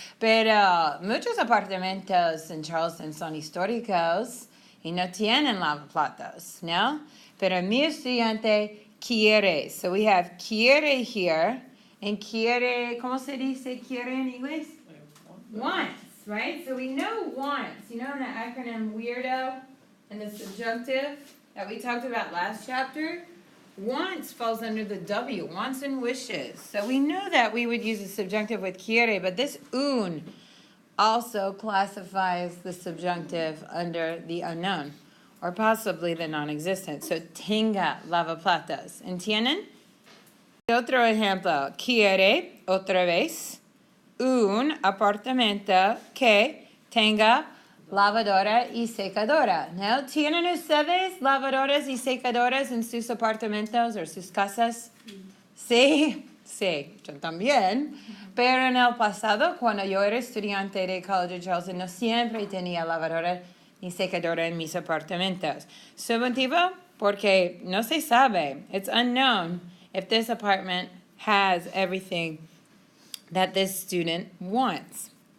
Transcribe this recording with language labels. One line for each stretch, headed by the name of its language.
Spanish: Pero muchos apartamentos en Charleston son históricos y no tienen lavaplatos, ¿no? Pero mi estudiante quiere.
English: So we have quiere here, and
Spanish: quiere, ¿cómo se dice quiere en inglés?
English: Wants, right? So we know wants. You know in the acronym WEIRDO and the subjunctive that we talked about last chapter? Wants falls under the W, wants and wishes. So we know that we would use the subjunctive with quiere, but this un also classifies the subjunctive under the unknown, or possibly the non-existent.
Spanish: So tenga lavaplatos. ¿Entienden? Otro ejemplo. Quiere, otra vez, un apartamento que tenga lavadora y secadora. ¿No? ¿Tienen ustedes lavadoras y secadoras en sus apartamentos o sus casas? Sí, yo también. Pero en el pasado, cuando yo era estudiante de College de Charleston, no siempre tenía lavadora ni secadora en mis apartamentos. Subjuntivo, porque no se sabe.
English: It's unknown if this apartment has everything that this student wants.